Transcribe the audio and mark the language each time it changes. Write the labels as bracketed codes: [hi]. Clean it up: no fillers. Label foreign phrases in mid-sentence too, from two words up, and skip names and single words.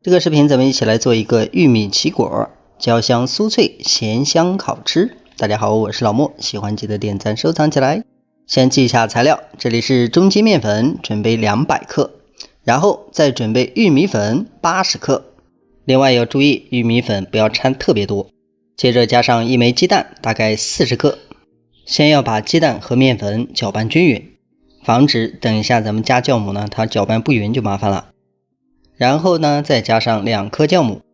[zh] 這個視頻咱們一起來做一個玉米奇果，焦香酥脆，鹹香好吃。大家好，我是老莫，喜歡記得點讚收藏起來。先記一下材料，这里是中筋面粉，準備200克，然後再準備玉米粉80克。另外要注意，玉米粉不要摻特別多。接着加上1枚雞蛋，大概40克。先要把雞蛋和面粉攪拌均匀，防止等一下咱們加酵母呢，它搅拌不匀就麻煩了。然後呢，再加上2颗酵母。